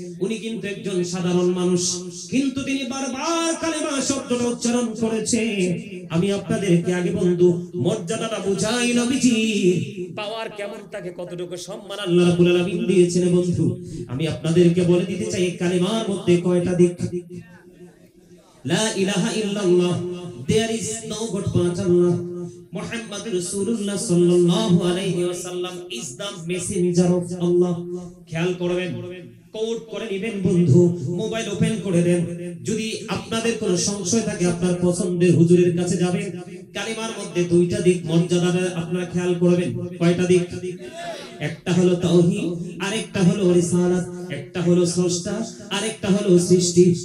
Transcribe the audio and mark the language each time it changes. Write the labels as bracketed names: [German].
[Bangla] উনি কিন্তু একজন সাধারণ মানুষ, কিন্তু তিনি বারবার কালেমা শব্দটা উচ্চারণ করেছে। আমি আপনাদেরকে আগে বন্ধু মর্যাদাটা বুঝাই, নবীজি পাওয়ার কেমন থাকে, কতটুকু সম্মান আল্লাহ রাব্বুল আলামিন দিয়েছেন বন্ধু। আমি আপনাদেরকে বলে দিতে চাই কালেমার মধ্যে কয়টা দিক। [Arabic] লা ইলাহা ইল্লাল্লাহ, [English] there is no god but Allah, Muhammad [Arabic] Rasulullah sallallahu alayhi wa sallam [English] is the messenger of Allah। [Bangla] খেয়াল করবেন, কোড করে নেবেন বন্ধু, মোবাইল ওপেন করে দেন। যদি আপনাদের কোনো সংশয় থাকে আপনার পছন্দের হুজুরের কাছে যাবেন। কালিমার মধ্যে দুইটা দিক মর্যাদাটা আপনারা খেয়াল করবেন। কয়টা দিক? একটা হলো তাওহীদ, আরেকটা হলো রিসালাত। একটা হলো স্রষ্টা, আরেকটা হলো সৃষ্টি।